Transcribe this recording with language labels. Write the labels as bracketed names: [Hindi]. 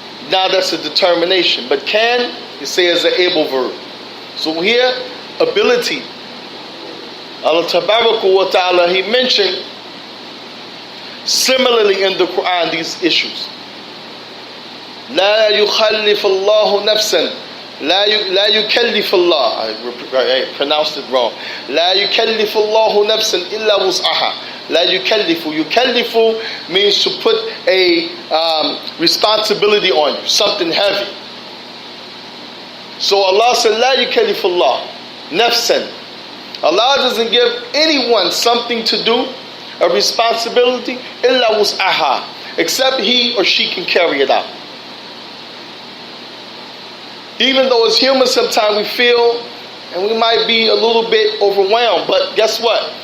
[English] Now that's a determination. But can, you say as an able verb. So here, ability. Allah Tabaraka wa Ta'ala, he mentioned similarly in the Quran these issues. [Arabic] لا يخلف الله نفسا لا يكلف الله, [English] I pronounced it wrong. [Arabic] لا يكلف الله نفسا إلا وسعها. لا يكلف. [English] يكلف means to put a responsibility on you, something heavy. So Allah said, [Arabic] لا يكلف الله نفسا. [English] Allah doesn't give anyone something to do, a responsibility, [Arabic] إلا وسعها, [English] except he or she can carry it out. Even though as humans sometimes we feel and we might be a little bit overwhelmed, but guess what?